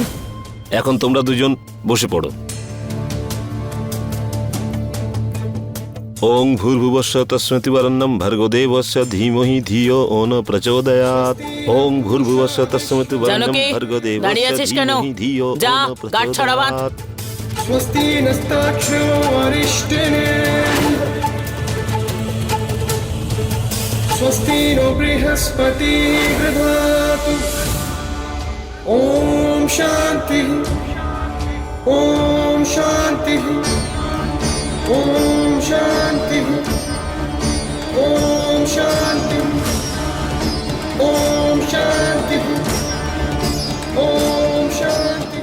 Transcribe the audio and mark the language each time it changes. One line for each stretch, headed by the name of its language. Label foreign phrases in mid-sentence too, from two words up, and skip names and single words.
Bangla: এখন তোমরা দুজন বসে পড়ো।
Sanskrit: ওং ভূর্ভুবস্য তস্মৈতি বরেণ্যং ভর্গদেবস্য ধীমহি ধিয়ো ও ন প্রচোদয়াৎ। ওং ভূর্ভুবস্য তস্মৈতি বরেণ্যং
Bangla: জানকী,
Sanskrit: ভর্গদেবস্য
Bangla: দাঁড়িয়ে আছিস কেন?
Sanskrit: ধীমহি ধিয়ো ও
Bangla: যা,
Sanskrit: ন
Bangla: গাঁট ছড়া বাঁধ।
Sanskrit: প্রচোদয়াৎ। स्वस्ति नस्ताक्षो अरिष्टिने स्वस्ति नो बृहस्पति दधातु। ॐ शान्ति ॐ शान्तिः ॐ शान्तिः ॐ शान्तिः ॐ शान्तिः ॐ शान्तिः।